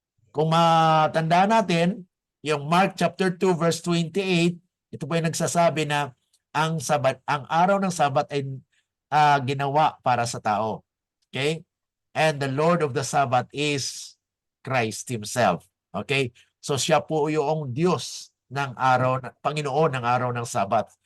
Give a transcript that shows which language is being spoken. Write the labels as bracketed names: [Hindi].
[Filipino] Kung matandaan natin, yung Mark chapter 2 verse 28, ito po yung nagsasabi na ang araw ng Sabat ay ginawa para sa tao. Okay? [English] And the Lord of the Sabbath is Christ Himself. Okay? [Filipino] So siya po yung Diyos ng araw, Panginoon ng araw ng Sabat.